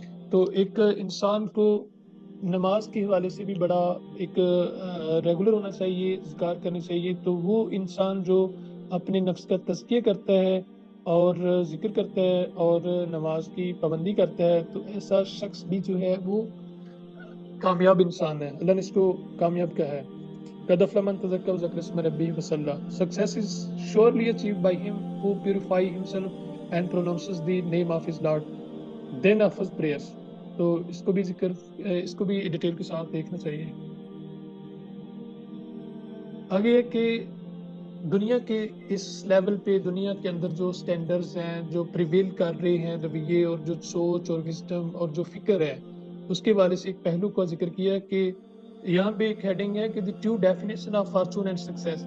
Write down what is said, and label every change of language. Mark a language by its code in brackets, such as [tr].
[ur] تو ایک انسان کو نماز کے حوالے سے بھی بڑا ایک ریگولر ہونا چاہیے, اذکار کرنی چاہیے. تو وہ انسان جو اپنے نفس کا تزکیہ کرتا ہے اور ذکر کرتا ہے اور نماز کی پابندی کرتا ہے, تو ایسا شخص بھی جو ہے وہ کامیاب انسان ہے. اللہ نے اس کو کامیاب کہا ہے. [ar] قد افلح من تزکا وذکر اسم ربہ فصلی, [en] success is surely achieved by him who purify himself and pronounces the name of his Lord, then offers prayers. [ur] تو اس کو بھی ڈیٹیل کے ساتھ دیکھنا چاہیے. آگے ہے کہ دنیا کے اس لیول پہ, دنیا کے اندر جو سٹینڈرز ہیں, جو پریویل کر رہے ہیں رویے, اور جو سوچ اور وزڈم اور جو فکر ہے, اس کے والے سے ایک پہلو کا ذکر کیا کہ یہاں پہ ایک ہیڈنگ ہے کہ [en] The true definition of fortune and success.